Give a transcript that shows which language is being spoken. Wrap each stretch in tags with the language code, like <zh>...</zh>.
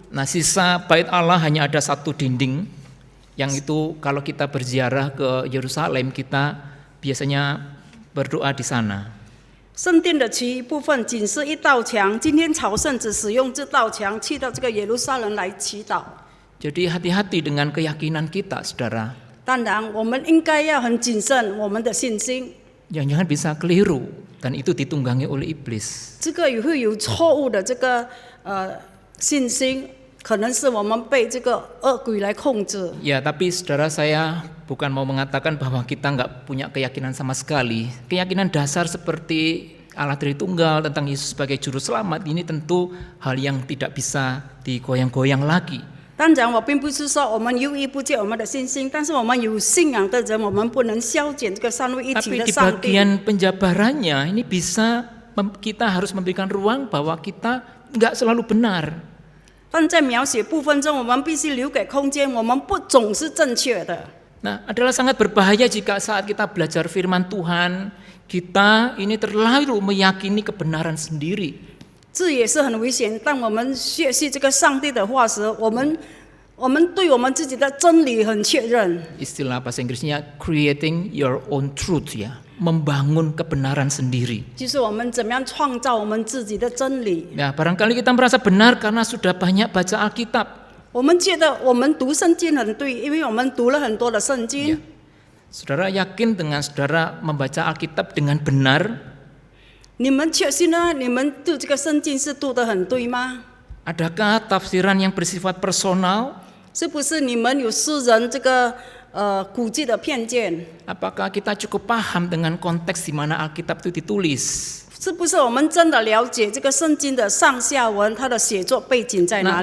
<id>Nah, sisa bait Allah hanya ada satu dinding, yang itu kalau kita berziarah ke Yerusalem kita biasanya berdoa di sana.</id> <zh>圣殿的其余部分仅是一道墙，今天朝圣只使用这道墙去到这个耶路撒冷来祈祷。</zh> <id>Jadi hati-hati dengan keyakinan kita, saudara.</id> <zh>当然，我们应该要很谨慎我们的信心，</zh> <id>Jangan-jangan bisa keliru dan itu ditunggangi oleh iblis.</id> <zh>这个也会有错误的这个信心，可能是我们被这个恶鬼来控制。</zh> <id>Ya, tapi saudara, saya bukan mau mengatakan bahwa kita nggak punya keyakinan sama sekali. Keyakinan dasar seperti Allah Tritunggal tentang Yesus sebagai juru selamat ini tentu hal yang tidak bisa digoyang-goyang lagi.</id> <zh>当然，我并不是说我们犹豫不见我们的信心，但是我们有信仰的人，我们不能消减这个三位一体</zh> <id>Tapi</id> <zh>的</zh> <id>di</id> <zh>上帝。</zh> <id>bagian penjabarannya ini bisa kita harus memberikan ruang bahwa kita nggak selalu benar.</id> <zh>但在描写部分中，我们必须留给空间，我们不总是正确的。</zh> <id>Nah, adalah sangat berbahaya jika saat kita belajar firman Tuhan, kita ini terlalu meyakini kebenaran sendiri.</id> <zh>这也是很危险。当我们学习这个上帝的话时，我们对我们自己的真理很确认。</zh> <id>Istilah bahasa Inggrisnya</id> <en>creating your own truth</en> <id>ya. membangun kebenaran sendiri.</id> <zh>就是我们怎么样创造我们自己的真理。</zh> <id>Ya, barangkali kita merasa benar karena sudah banyak baca Alkitab.</id> <zh>我们觉得我们读圣经很对，因为我们读了很多的圣经。</zh> <id>Saudara yakin dengan saudara membaca Alkitab dengan benar?</id> <zh>你们确信呢？你们读这个圣经是读得很对吗？</zh> <id>Adakah tafsiran yang bersifat personal?</id> <zh>是不是你们有私人这个估计的偏见？</zh> <id>Apakah kita cukup paham dengan konteks di mana Alkitab itu ditulis?</id> <zh>是不是我们真的了解这个圣经的上下文，它的写作背景在哪</zh>